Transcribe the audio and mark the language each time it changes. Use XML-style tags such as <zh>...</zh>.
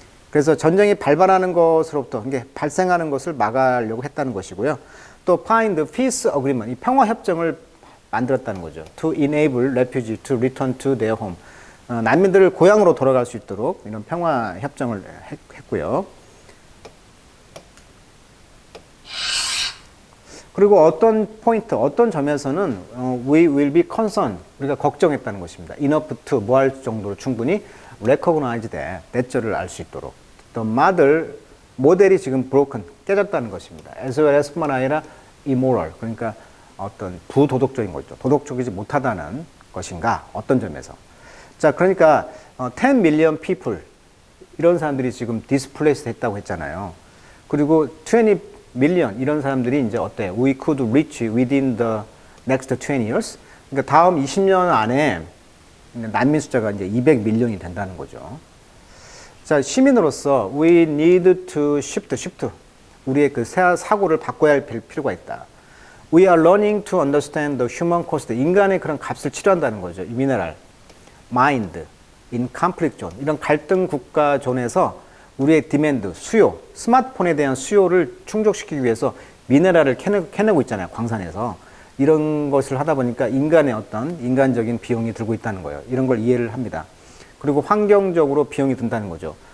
<ko>그래서 전쟁이 발발하는 것으로부터, 이게 발생하는 것을 막으려고 했다는 것이고요. 또</ko> <en>find peace agreement,</en> <ko>이 평화 협정을 만들었다는 거죠.</ko> <en>to enable refugees to return to their home.</en> <ko>난민들을 고향으로 돌아갈 수 있도록 이런 평화 협정을 했고요. 그리고 어떤 포인트, 어떤 점에서는</ko> <en>we will be concerned,</en> <ko>우리가 걱정했다는 것입니다.</ko> <en>enough to,</en> <ko>뭐 할 정도로 충분히</ko> <en>recognize that,</en> <ko>대절을 알 수 있도록. 또 모델이 지금 broken, 깨졌다는 것입니다.</ko> <en>as well as</en> <ko>뿐만 아니라 immoral, 그러니까 어떤 부도덕적인 거죠. 도덕적이지 못하다는 것인가, 어떤 점에서. 자, 그러니까</ko> <en>10 million people</en> <ko>이런 사람들이 지금 displaced 했다고 했잖아요. 그리고</ko> <en>20 million</en> <ko>이런 사람들이 이제 어때?</ko> <en>We could reach within the next 20 years.</en> <ko>그러니까 다음 20년 안에 난민 숫자가 이제 200 밀리언이 된다는 거죠. 자, 시민으로서</ko> <en>we need to shift.</en> <ko>우리의 그 사고를 바꿔야 할 필요가 있다.</ko> <en>We are learning to understand the human cost.</en> <ko>인간의 그런 값을 치료한다는 거죠.</ko> <en>미네랄, mind, in conflict zone.</en> <ko>이런 갈등 국가 존에서 우리의 디맨드, 수요, 스마트폰에 대한 수요를 충족시키기 위해서 미네랄을 캐내고 있잖아요. 광산에서. 이런 것을 하다 보니까 인간의 어떤 인간적인 비용이 들고 있다는 거예요. 이런 걸 이해를 합니다. 그리고 환경적으로 비용이 든다는 거죠.</ko>